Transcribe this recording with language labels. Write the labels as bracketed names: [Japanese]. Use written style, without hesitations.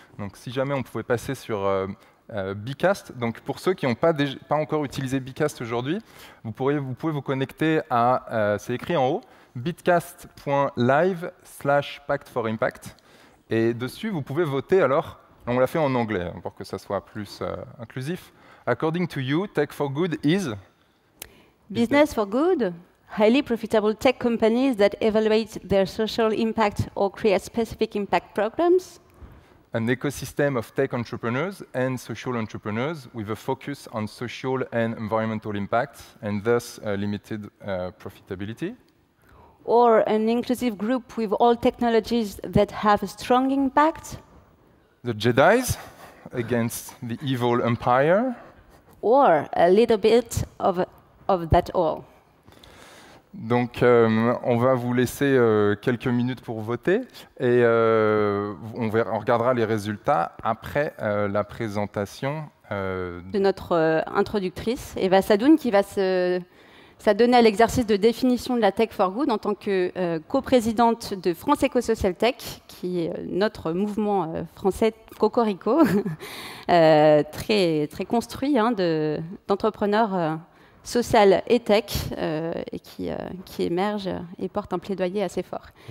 [French] Donc si jamais on pouvait passer sur Bcast. Donc pour ceux qui n'ont pas encore utilisé Bcast aujourd'hui, vous pouvez vous connecter à, c'est écrit en haut, bitcast.live/Pact for Impact. Et dessus, vous pouvez voter alors, on l'a fait en anglais pour que ça soit plus inclusif. [English] According to you, Tech for Good is Business for good, highly profitable tech companies that evaluate their social impact or create specific impact programs. An ecosystem of tech entrepreneurs and social entrepreneurs with a focus on social and environmental impact and thus limited profitability. Or an inclusive group with all technologies that have a strong impact. The Jedis against the evil empire. Or a little bit of that all. [French] Donc, on va vous laisser quelques minutes pour voter et on regardera les résultats après la présentation de notre introductrice, Eva Sadoun, qui va s'adonner à l'exercice de définition de la Tech for Good en tant que coprésidente de France Éco-Social Tech, qui est notre mouvement français Cocorico, très, très construit d'entrepreneurs social et tech, et qui émerge et porte un plaidoyer assez fort.